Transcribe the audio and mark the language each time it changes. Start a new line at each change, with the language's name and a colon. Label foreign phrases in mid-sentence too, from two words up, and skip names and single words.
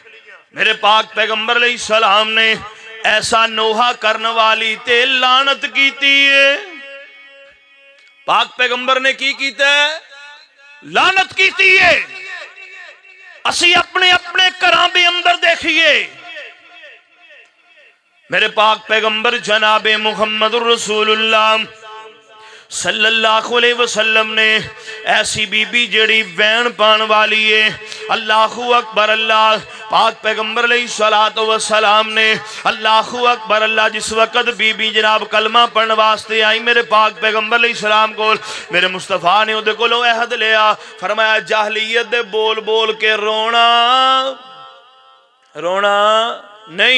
Punjabi: میرے پاک پیغمبر علیہ السلام نے ایسا نوحہ کرنے والی تے لعنت کیتی ہے. پاک پیغمبر نے کی کیتا ہے? لعنت کیتی ہے. اسی اپنے اپنے گھراں دے اندر ویکھیے، میرے پاک پیغمبر جنابِ
Arabic: محمد رسول الله صلى الله عليه وسلم
Punjabi: نے ایسی بی بی جیہڑی وین پان والی ہے,
Arabic: الله أكبر الله,
Punjabi: پاک پیغمبر
Arabic: عليه الصلاة والسلام
Punjabi: نے
Arabic: الله أكبر الله,
Punjabi: جس ویلے بی بی جناب کلمہ پڑھن واسطے آئی میرے پاک پیغمبر علیہ السلام کو، میرے مصطفیٰ نے اوہدے کولوں عہد لیا، فرمایا جاہلیت دے بول بول کے رونا رونا نہیں.